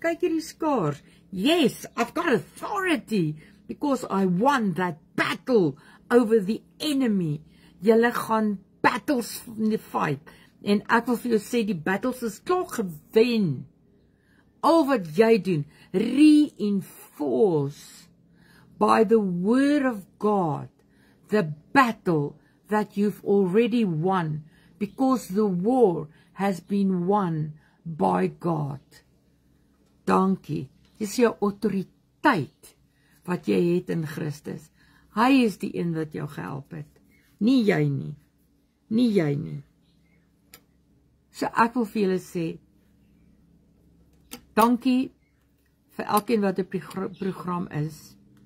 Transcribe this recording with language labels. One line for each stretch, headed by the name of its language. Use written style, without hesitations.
Afrikaans: Kyk hierdie skaars.
English: Yes, I've got authority. Because I won that battle. over the enemy.
Afrikaans: Julle gaan battles fight. En ek wil vir jou sê, die battles is klaar gewen. Al wat jy doen,
English: reinforce by the word of God, the battle that you've already won, because the war has been won by God.
Afrikaans: Dankie. Dis jou autoriteit wat jy het in Christus. Hy is die een wat jou gehelp het. Nie jy nie. Nie jy nie. So ek wil vir julle sê, dankie vir elkeen wat op die program is.